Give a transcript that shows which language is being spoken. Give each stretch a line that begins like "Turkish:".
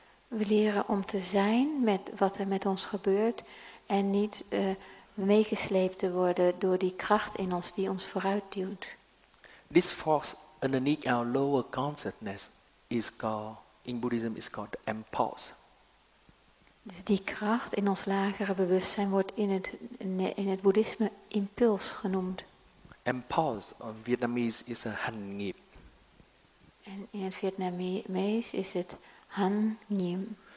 Dutch: We leren om te zijn met wat er met ons gebeurt en niet meegesleept te worden door die kracht in ons die ons vooruit duwt.
English: This force underneath our lower consciousness is called, in Buddhism, is called the impulse.
Dutch: Dus die kracht in ons lagere bewustzijn wordt in het boeddhisme impuls genoemd.
English: Impulse, in Vietnamese, is a han nghiệp.
Dutch: En in het Vietnamees is het han nhiem.